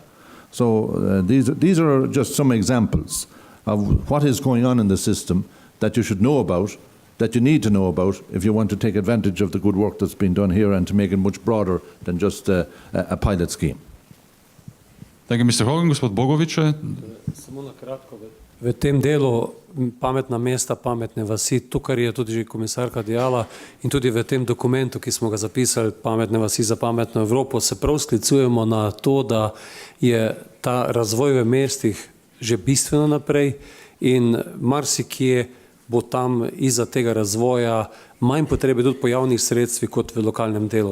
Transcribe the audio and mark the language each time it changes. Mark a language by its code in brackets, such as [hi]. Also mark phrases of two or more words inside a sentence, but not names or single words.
[en] So these are just some examples of what is going on in the system that you should know about, that you need to know about if you want to take advantage of the good work that's been done here and to make it much broader than just a pilot scheme. Thank you, Mr. Hogan. [sl] Gospod Bogovič. Samo na kratko, V tem delu pametna mesta, pametne vasi, to, kar je tudi že komisarka dejala in tudi v tem dokumentu, ki smo ga zapisali, pametne vasi za pametno Evropo, se prav sklicujemo na to, da je ta razvoj v mestih že bistveno naprej in marsikje bo tam iza tega razvoja manj potrebe tudi po javnih sredstvih kot v lokalnem delu.